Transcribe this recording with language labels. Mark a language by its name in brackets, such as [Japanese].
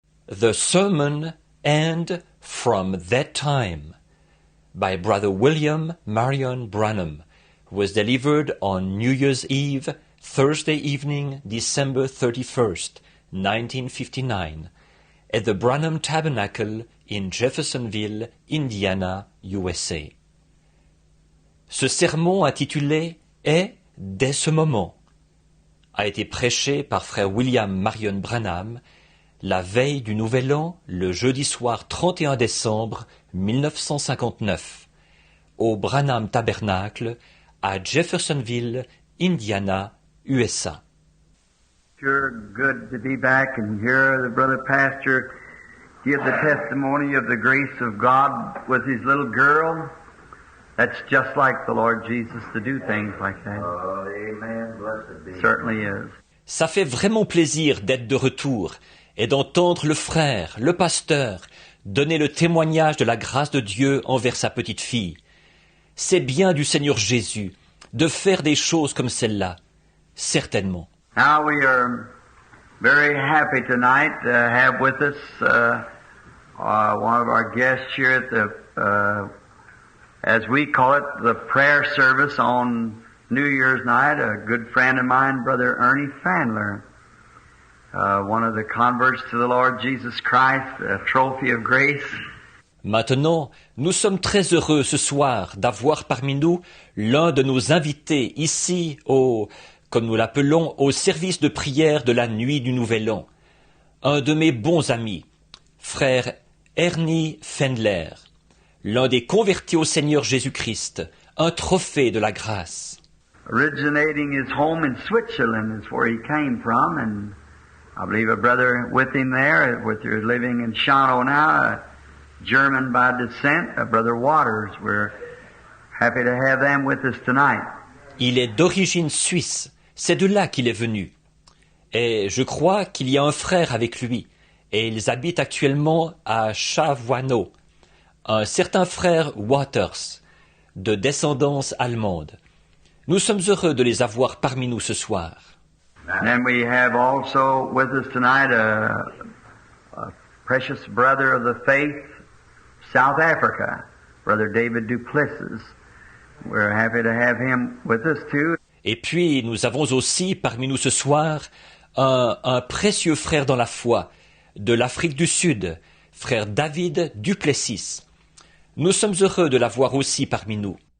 [English] The Sermon and From That Time by Brother William Marion Branham was delivered on New Year's Eve, Thursday evening, December 31st, 1959, at the Branham Tabernacle in Jeffersonville, Indiana, USA. [French] Ce sermon intitulé « Est dès ce moment » a été prêché par frère William Marion Branham la veille du Nouvel An, le jeudi soir 31 décembre 1959, au Branham Tabernacle à Jeffersonville, Indiana, USA. [English] Sure good to be back and hear the brother pastor give the testimony of the grace of God with his little girl. That's just like the Lord Jesus to do things like that. Oh, amen. Blessed be. Certainly is. [French] Ça fait vraiment plaisir d'être de retour et d'entendre le frère, le pasteur, donner le témoignage de la grâce de Dieu envers sa petite fille. C'est bien du Seigneur Jésus de faire des choses comme celle-là, certainement. [English] Now we are very happy tonight to have with us one of our guests here at the, as we call it, the prayer service on New Year's night, a good friend of mine, Brother Ernie Fandler, one of the converts to the Lord Jesus Christ, a trophy of grace. [French] Maintenant, nous sommes très heureux ce soir d'avoir parmi nous l'un de nos invités ici comme nous l'appelons, au service de prière de la nuit du Nouvel An. Un de mes bons amis, frère Ernie Fendler, l'un des convertis au Seigneur Jésus-Christ, un trophée de la grâce. [English] Originating his home in Switzerland is where he came from, and I believe a brother with him there, with your living in Schano now, a German by descent, a brother Waters. We're happy to have them with us tonight. [French] Il est d'origine suisse, c'est de là qu'il est venu. Et je crois qu'il y a un frère avec lui, et ils habitent actuellement à Chavouano, un certain frère Waters, de descendance allemande. Nous sommes heureux de les avoir parmi nous ce soir. [English] And then we have also with us tonight a precious brother of the faith, South Africa, Brother David Duplessis. We're happy to have him with us too. [French] Et puis nous avons aussi parmi nous ce soir un précieux frère dans la foi de l'Afrique du Sud, frère David Duplessis. Nous sommes heureux de l'avoir aussi parmi nous.